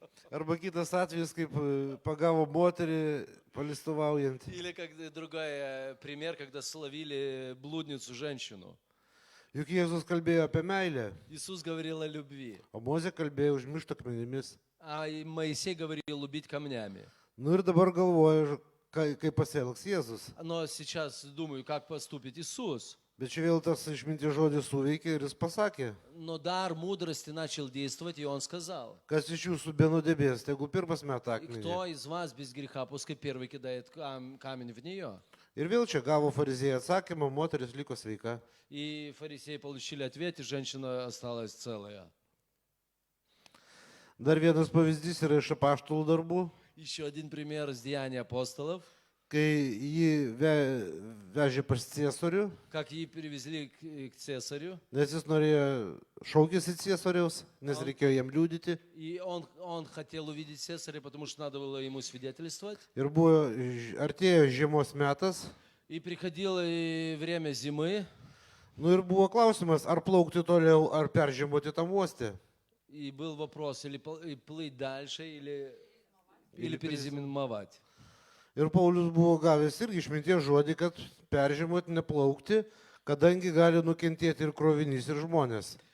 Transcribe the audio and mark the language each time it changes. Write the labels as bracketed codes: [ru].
[lt] Arba kitas atvejis, kaip pagavo moterį palistuvaujant. [ru] Или как другой пример, когда словили блудницу женщину. [lt] Juk Jėzus kalbėjo apie meilę, [ru] Иисус говорил о любви, [lt] o Mozė kalbėjo užmiršta akmenimis. [ru] а Моисей говорил любить камнями. [lt] Nu ir dabar galvoju, kaip pasielgs Jėzus. [ru] Но сейчас думаю, как поступит Иисус. [lt] Bet čia vėl tas išminties žodis suveikė ir jis pasakė, [ru] Но дар мудрости начал действовать, и он сказал, [lt] kas iš jūsų be nuodėmės, tegu pirmas meta akmenį. [ru] кто из вас без греха, пускай первый кидает камень в нее. [lt] Ir vėl čia gavo fariziejai atsakymą, moteris liko sveika. [ru] И фарисеи получили ответ, и женщина осталась целая. [lt] Dar vienas pavyzdys yra iš apaštalų darbų, [ru] Еще один пример из Деяний апостолов, [lt] kai jį vežė pas Cėsarių, [ru] как ей привезли к Цесарю, [lt] nes jis norėjo šaukėsi Cėsariaus, nes reikėjo jam liudyti. [ru] и он хотел увидеть Цесаря, потому что надо было ему свидетельствовать. [lt] Ir buvo, artėjo žiemos metas, [ru] И приходило и время зимы, [lt] nu ir buvo klausimas, ar plaukti toliau, ar peržiemoti tam uoste. [ru] и был вопрос, или плыть дальше, или или перезимовать. [lt] Ir Paulius buvo gavęs irgi išminties žodį, kad peržemoti neplaukti, kadangi gali nukentėti ir krovinys, ir žmonės.